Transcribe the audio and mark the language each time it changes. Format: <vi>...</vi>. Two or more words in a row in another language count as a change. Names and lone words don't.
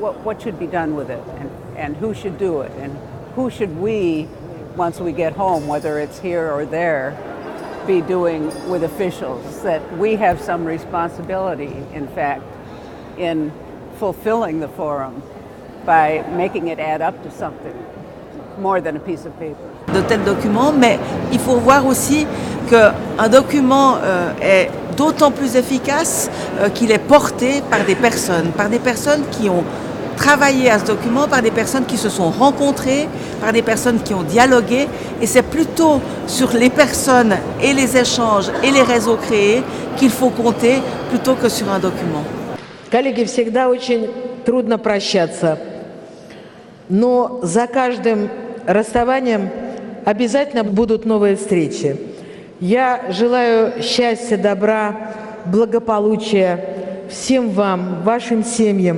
<en>What should be done with it, and who should do it, and who should we, once we get home, whether it's here or there, be doing with officials, that we have some responsibility, in fact, in fulfilling the forum by making it add up to something more than a piece of paper.</en> <fr>De tels documents, mais il faut voir aussi qu'un document est d'autant plus efficace qu'il est porté par des personnes qui ont travaillé à ce document, par des personnes qui se sont rencontrées, par des personnes qui ont dialogué, et c'est plutôt sur les personnes et les échanges et les réseaux créés qu'il faut compter plutôt que sur un document.</fr> <ru>Коллеги, всегда очень трудно прощаться, но за каждым расставанием обязательно будут новые встречи. Я желаю счастья, добра, благополучия всем вам, вашим семьям.</ru>